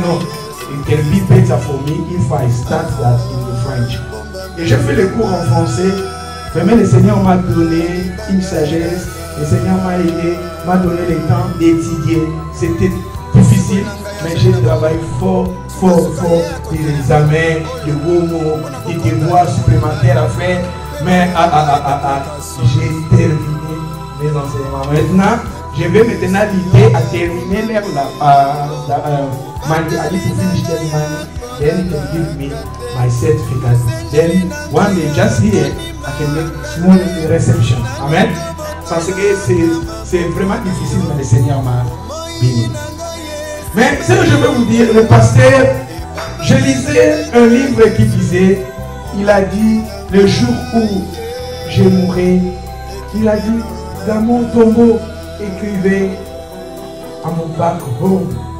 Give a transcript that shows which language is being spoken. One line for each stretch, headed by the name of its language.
English: No, it can be better for me if I start that in the French.
French: Et j'ai fait le cours en français. Vraiment, le Seigneur m'a donné une sagesse. Le Seigneur m'a aidé, m'a donné le temps d'étudier. C'était difficile, mais j'ai travaillé fort des examens, de beaux mots, des devoirs supplémentaires à faire. Mais j'ai terminé mes enseignements. Maintenant, je vais maintenant l'idée à terminer l'air money.
English: I need to finish that money. Then you can give me my certificate. Then one day, just here, I can make small reception. Amen.
French: Parce que c'est vraiment difficile, mais le Seigneur m'a béni. Mais ce que je veux vous dire, le pasteur, je lisais un livre qui disait, il a dit, le jour où je mourrai, il a dit, dans mon tombeau, écrivez à mon
English: back home.